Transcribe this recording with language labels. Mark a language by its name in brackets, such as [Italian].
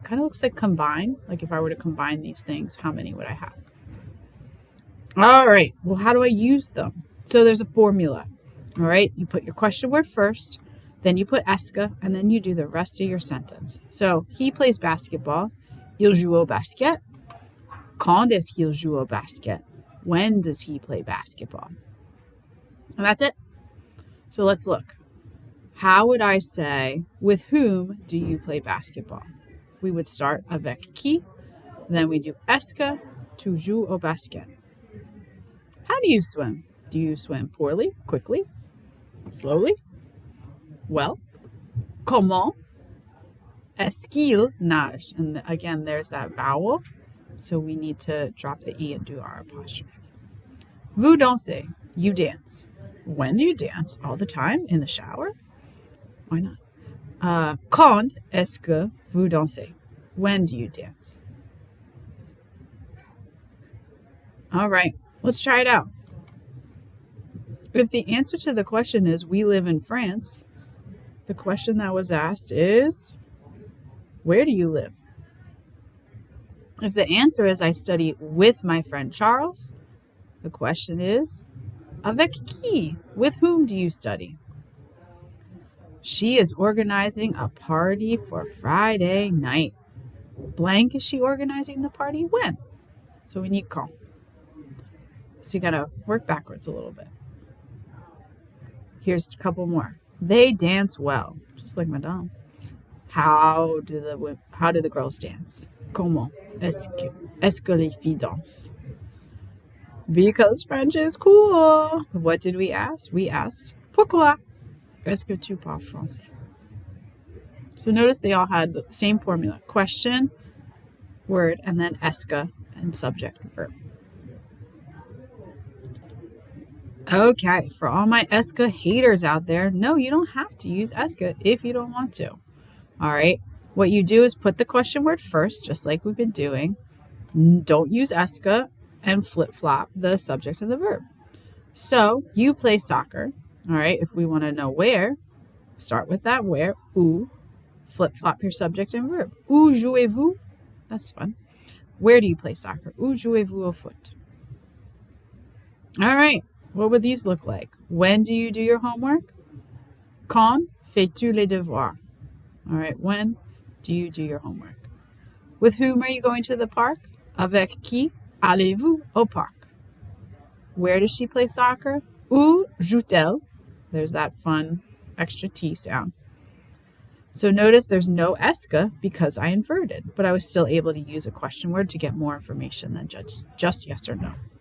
[English] Kind of looks like combine. Like if I were to combine these things, how many would I have? All right, well, how do I use them? So there's a formula. All right, you put your question word first, then you put esca, and then you do the rest of your sentence. So he plays basketball. [French] Il joue au basket. Quand est-ce qu'il joue au basket? [English] When does he play basketball? And that's it. So let's look. How would I say, with whom do you play basketball? We would start [French] avec qui, [English] then we do esca, [French] tu joues au basket. [English] How do you swim? Do you swim poorly, quickly, slowly? [French] Well, comment est-ce qu'il nage? [English] And again, there's that vowel. So we need to drop the E and do our apostrophe. [French] Vous dansez. [English] You dance. When do you dance? All the time? In the shower? Why not? [French] Quand est-ce que vous dansez? [English] When do you dance? All right, let's try it out. If the answer to the question is we live in France, the question that was asked is, where do you live? If the answer is I study with my friend Charles, the question is, [French] avec qui? [English] With whom do you study? She is organizing a party for Friday night. Blank, is she organizing the party? When? So we need quand. So you gotta work backwards a little bit. Here's a couple more. They dance well, just like Madame. How do the girls dance? [French] Comment est-ce que les filles dansent? [English] Because French is cool. What did we ask? We asked, [French] pourquoi est-ce que tu parles français? [English] So notice they all had the same formula. Question, word, and then esca and subject and verb. Okay, for all my esca haters out there, no, you don't have to use esca if you don't want to. All right, what you do is put the question word first, just like we've been doing. Don't use esca and flip-flop the subject and the verb. So you play soccer. All right, if we want to know where, start with that where, où, flip-flop your subject and verb. [French] Où jouez-vous? [English] That's fun. Where do you play soccer? [French] Où jouez-vous au foot? [English] All right, what would these look like? When do you do your homework? [French] Quand fais-tu les devoirs? [English] All right, when do you do your homework? With whom are you going to the park? [French] Avec qui allez-vous au parc? [English] Where does she play soccer? [French] Où joue-t-elle? [English] There's that fun extra T sound. So notice there's no esca because I inverted, but I was still able to use a question word to get more information than just yes or no.